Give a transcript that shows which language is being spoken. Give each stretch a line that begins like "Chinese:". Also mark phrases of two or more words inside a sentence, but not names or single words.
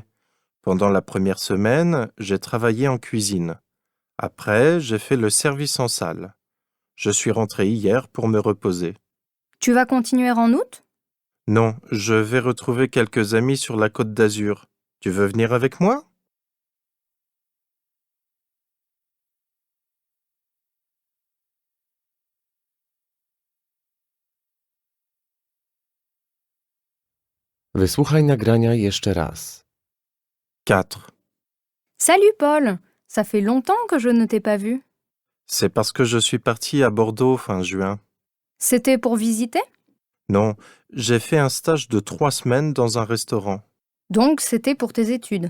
French: Pendant la première semaine, j'ai travaillé en cuisine. Après, j'ai fait le service en salle. Je suis rentré hier pour me reposer. Tu vas continuer en août ? Non, je vais retrouver quelques amis sur la Côte d'Azur. Tu veux venir avec moi ?
Polish: Wysłuchaj nagrania jeszcze raz. 4.
French: Salut Paul, ça fait longtemps que je ne t'ai pas vu. C'est parce que je suis parti à Bordeaux fin juin. C'était pour visiter ? Non, j'ai fait un stage de 3 semaines dans un restaurant. Donc c'était pour tes études.